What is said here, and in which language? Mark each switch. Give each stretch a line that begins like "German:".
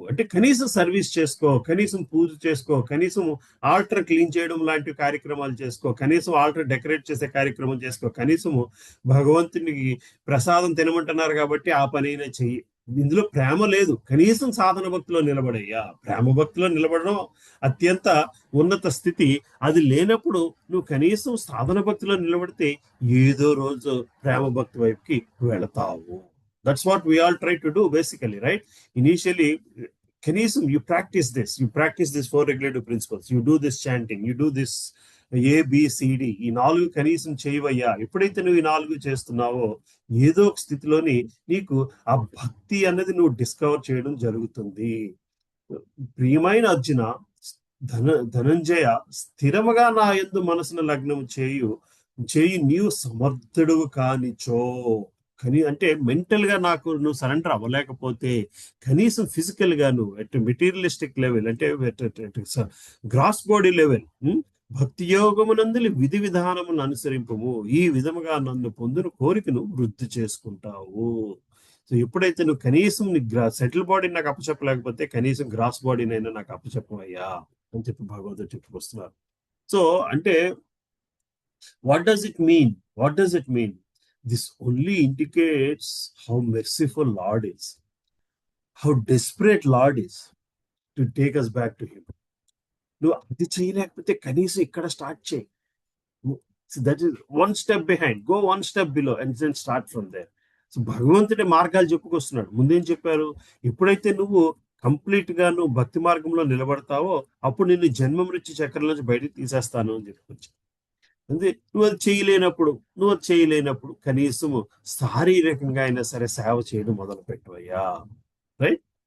Telugu: అంటే కనీసం సర్వీస్ చేసుకో, కనీసం పూజ చేసుకో, కనీసం ఆల్టర్ క్లీన్ చేయడం లాంటి కార్యక్రమాలు చేసుకో, కనీసం ఆల్టర్ డెకరేట్ చేసే కార్యక్రమం చేసుకో, కనీసము భగవంతునికి ప్రసాదం తినమంటున్నారు కాబట్టి ఆ పనైనా చెయ్యి. ఇందులో ప్రేమ లేదు, కనీసం సాధన భక్తిలో నిలబడయ్యా. ప్రేమ భక్తిలో నిలబడడం అత్యంత ఉన్నత స్థితి. అది లేనప్పుడు నువ్వు కనీసం సాధన భక్తిలో నిలబడితే ఏదో రోజు ప్రేమ భక్తి వైపుకి వెళతావు.
English: That's what we all try to do basically, right? Initially, కనీసం you practice this 4 regulative principles, you do this chanting, you do this ABCD,
Telugu: ఈ 4 కనీసం చేయవయ్యా. ఎప్పుడైతే నువ్వు ఈ 4 చేస్తున్నావో ఏదో ఒక స్థితిలోని నీకు ఆ భక్తి అన్నది నువ్వు డిస్కవర్ చేయడం జరుగుతుంది. ప్రియమైన అర్జున, ధనంజయ, స్థిరముగా నా యందు మనసును లగ్నం చేయి నీవు సమర్థుడు కానిచో. అంటే మెంటల్ గా నువ్వు సరెండర్ అవ్వలేకపోతే, కనీసం ఫిజికల్ గా నువ్వు అట్ మెటీరియలిస్టిక్ లెవెల్, అంటే గ్రాస్ బాడీ లెవెల్, భక్తి యోగమునందులి విధి విధానమును అనుసరింపము. ఈ విధముగా నన్ను పొందిన కోరికను వృద్ధి చేసుకుంటావు. సో ఎప్పుడైతే నువ్వు కనీసం సెటిల్ బాడీని నాకు అప్పచెప్పలేకపోతే కనీసం గ్రాస్ బాడీనైనా నాకు అప్పచెప్పవయ్యా అని చెప్పి భగవంతుడు చెప్పుకొస్తున్నారు.
English: So అంటే what does it mean? This only indicates how merciful Lord is, how desperate Lord is to take us back to Him.
Telugu: నువ్వు అది చేయలేకపోతే కనీసం ఇక్కడ స్టార్ట్ చేయి.
English: That is 1 step behind, go 1 step below and then start from there.
Telugu: So భగవంతుడి మార్గాలు చెప్పుకొస్తున్నాడు. ముందేం చెప్పారు? ఎప్పుడైతే నువ్వు కంప్లీట్ గా నువ్వు భక్తి మార్గంలో నిలబడతావో అప్పుడు నిన్ను జన్మ మృత్యు చక్రం నుంచి బయటకు తీసేస్తాను అని చెప్పుకొచ్చు. అంటే నువ్వు అది చేయలేనప్పుడు కనీసము శారీరకంగా అయినా సరే సేవ చేయడం మొదలు పెట్టవయ్యా. రైట్?